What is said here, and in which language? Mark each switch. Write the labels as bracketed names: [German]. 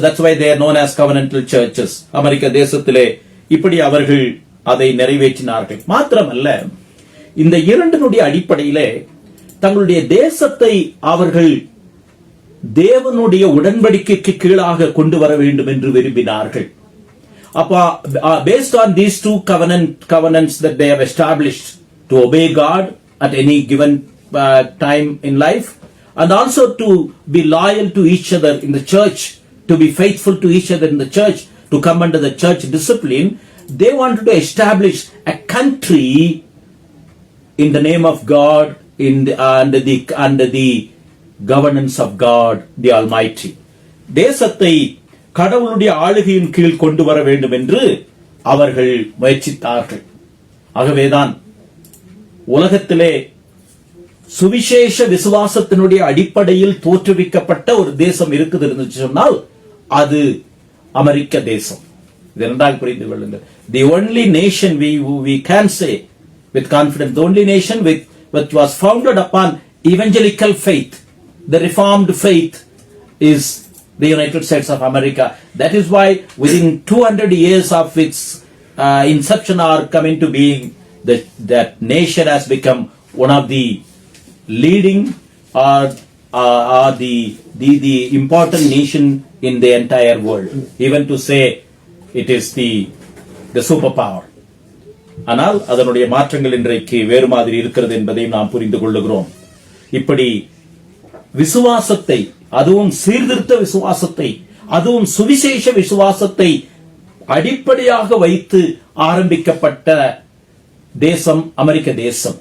[English] That's why they are known as covenantal churches. [Tamil] அமெரிக்க தேசத்திலே இப்படி அவர்கள் அதை நிறைவேற்றினார்கள். மாத்திரமல்ல, இந்த இரண்டினுடைய அடிப்படையிலே தங்களுடைய தேசத்தை அவர்கள் தேவனுடைய உடன்படிக்கைக்கு கீழாக கொண்டு வர வேண்டும் என்று விரும்பினார்கள். அப்ப [English] based on these two covenants that they have established to obey God at any given time in life, and also to be loyal to each other in the church, to be faithful to each other in the church, to come under the church discipline, they wanted to establish a country in the name of God, under the governance of God the Almighty. [Tamil] தேசத்தை கடவுளுடைய ஆளுகையின் கீழ் கொண்டு வர வேண்டும் என்று அவர்கள் முயற்சித்தார்கள். ஆகவேதான் உலகத்திலே சுவிசேஷ விசுவாசத்தினுடைய அடிப்படையில் தோற்றுவிக்கப்பட்ட ஒரு தேசம் இருக்குது என்று சொன்னால் அது அமெரிக்க தேசம். இது நன்றாக புரிந்து கொள்ளுங்கள். [English] The only nation we can say with confidence, the only nation which was founded upon evangelical faith, the Reformed faith, is the United States of America. That is why within 200 years of its inception or coming to being, that nation has become one of the leading or the important nation in the entire world. Even to say it is the superpower. [Tamil] ஆனால் அதனுடைய மாற்றங்கள் இன்றைக்கு வேறு மாதிரி இருக்கிறது என்பதை நாம் புரிந்து கொள்ளுகிறோம். இப்படி விசுவாசத்தை, அதுவும் சீர்திருத்த விசுவாசத்தை, அதுவும் சுவிசேஷ விசுவாசத்தை அடிப்படையாக வைத்து ஆரம்பிக்கப்பட்ட தேசம் அமெரிக்க தேசம்.